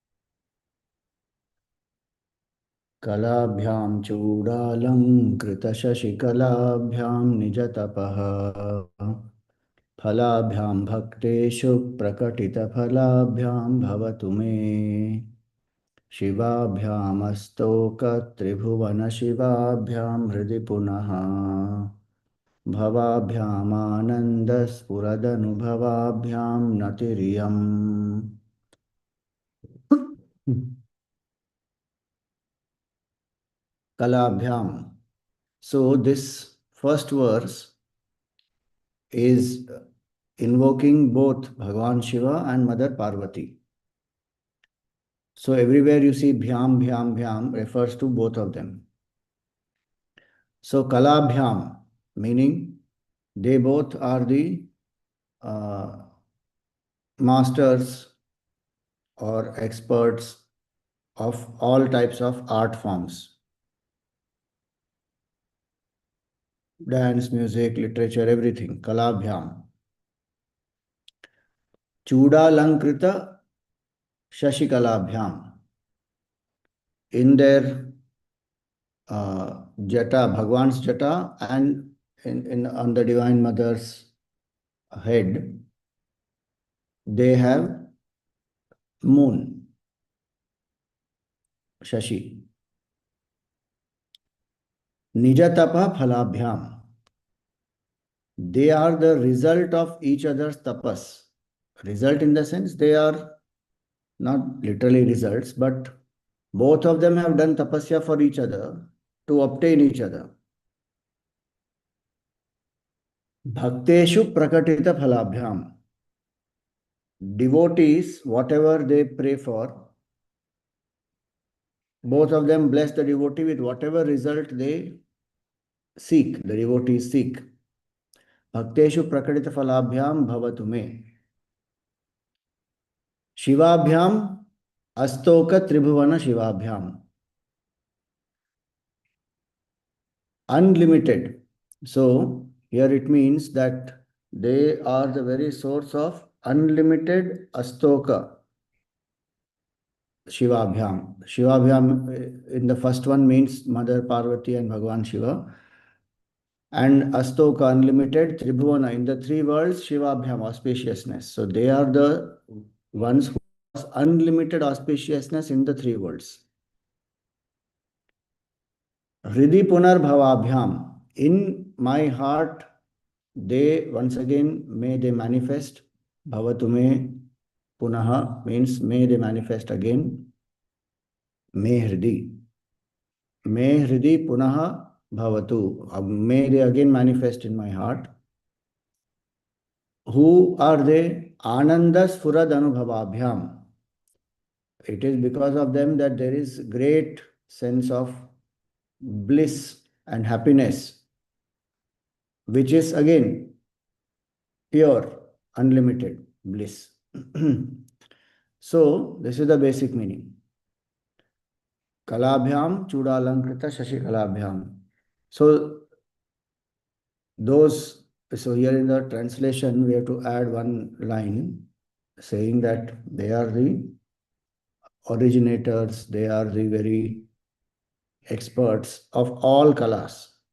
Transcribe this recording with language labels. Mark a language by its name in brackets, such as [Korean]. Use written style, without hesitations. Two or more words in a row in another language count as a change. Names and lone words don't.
[Sanskrit] कलाभ्यां चूडालङ्कृत-शशि-कलाभ्यां निज-तपः फलाभ्यांभक्तेषु प्रकटित-फलाभ्यां भवतु मे शिवाभ्याम् अस्तोक-त्रिभुवन-शिवाभ्यां हृदि पुनर् भवाभ्याम् आनन्द-स्फुरद्-अनुभवाभ्यां नतिरियम्. Kalabhyām. [English] So this first verse is invoking both Bhagavan Shiva and Mother Parvati. So everywhere you see [Sanskrit] भ्यां, भ्यां, भ्यां [English] refers to both of them. So Kalabhyām, meaning they both are the masters or experts of all types of art forms. dance, music, literature, everything. [Sanskrit] Kalabhyam. cūḍālaṅkṛta-śaśi-kalābhyāṁ. [English] In their jata, Bhagwan's jata, and on the Divine Mother's head, they have moon, [Sanskrit] Shashi. निज-तपः. [English] They are the result of each other's tapas. Result in the sense they are not literally results, but both of them have done tapasya for each other to obtain each other. [Sanskrit] भक्तेषु प्रकटित-फलाभ्यां. [English] Devotees, whatever they pray for, both of them bless the devotee with whatever result they seek, the devotees seek. [Sanskrit] भक्तेषु प्रकटित-फलाभ्यां भवतु मे. शिवाभ्याम् अस्तोक-त्रिभुवन-शिवाभ्यां. [English] Unlimited. So here it means that they are the very source of unlimited astoka. [Sanskrit] Shivābhyām. [English] Shivābhyām in the first one means Mother Parvati and Bhagavan Shiva. And astoka, unlimited, tribhuvana, in the three worlds, Shivābhyām, auspiciousness. So they are the ones who have unlimited auspiciousness in the three worlds. [Sanskrit] हृदि पुनर् भवाभ्याम्. [English] In my heart, they once again may they manifest. [Sanskrit] भवतु मे पुनः [English] means may they manifest again. [Sanskrit] मे हृदि। मे हृदि पुनः भवतु. [English] May they again manifest in my heart. Who are they? [Sanskrit] ānanda-sphurad-anubhavābhyāṁ. [English] It is because of them that there is great sense of bliss and happiness, which is again pure, unlimited bliss. So, this is the basic meaning. [Sanskrit] कलाभ्यां चूडालङ्कृत-शशि-कलाभ्यां. [English] So here in the translation, we have to add one line saying that they are the originators, they are the very experts of all kalas.